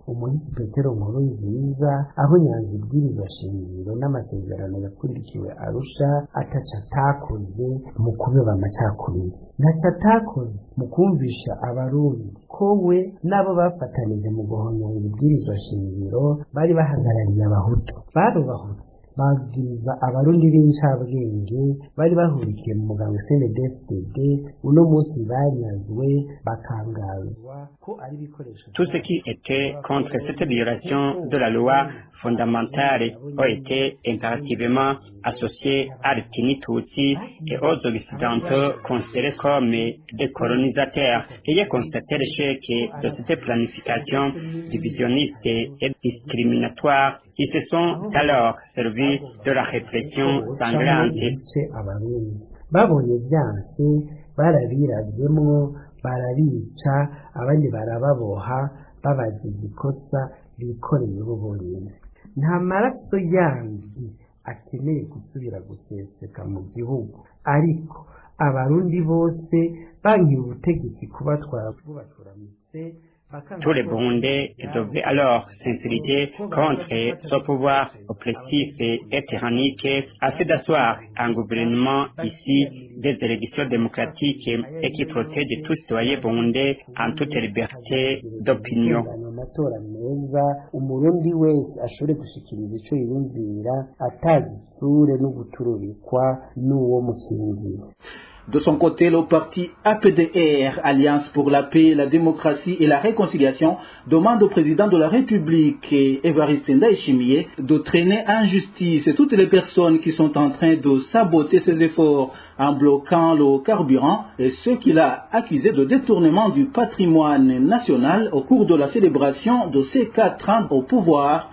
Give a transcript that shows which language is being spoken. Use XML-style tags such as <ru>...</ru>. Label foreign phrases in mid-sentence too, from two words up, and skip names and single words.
<rn>umuhisi Petero Nkurunziza aho nyanza ibwirizwa shingiro n'amasezerano yakurikiwe Arusha ataca atakoze mu kubiba amacakubiri, ntaca atakoze mu kumvisha abarundi ko we nabo bafatanije mu guhonyora ibwirizwa shingiro bari bahagarariye abahutu, barubahutse babwiriza abarundi b'incabwenge bari bahurikiye mu mugambi CNDD-FDD, uno munsi banyazwe bakangazwa ko ari ibikoresho.</rn> <fr>Tous ceux qui étaient contre cette violation de la loi fondamentale ont été impérativement associés à l'ethnie Tutsi et aux Occidentaux considérés comme des colonisateurs. Ayant constaté l'échec de cette planification divisionniste et discriminatoire, ils se sont alors servis de la répression sanglante.</fr> <rn>Babonye vyanse barabiravyemwo barabica, abandi barababoha babagize ikosa bikoreye bonyene. Nta maraso yandi akeneye gusubira guseseka mu gihugu, ariko abarundi bose bankiye ubutegetsi kubatwara bubacuramitse.</rn> <fr>Tous les Burundais devaient alors s'insurger contre ce pouvoir oppressif et tyrannique afin d'asseoir un gouvernement ici des élections démocratiques et qui protège tous les citoyens burundais en toute liberté d'opinion.</fr> <rn>Umurundi wese ashobore gushikiriza ico yiyumvira atazisure no gutururikwa n'uwo mukingiye.</rn> <fr>De son côté, le parti APDR, Alliance pour la paix, la démocratie et la réconciliation, demande au président de la République, Évariste Ndayishimiye, de traîner en justice toutes les personnes qui sont en train de saboter ses efforts en bloquant le carburant et ceux qu'il a accusés de détournement du patrimoine national au cours de la célébration de ses 4 ans au pouvoir.</fr>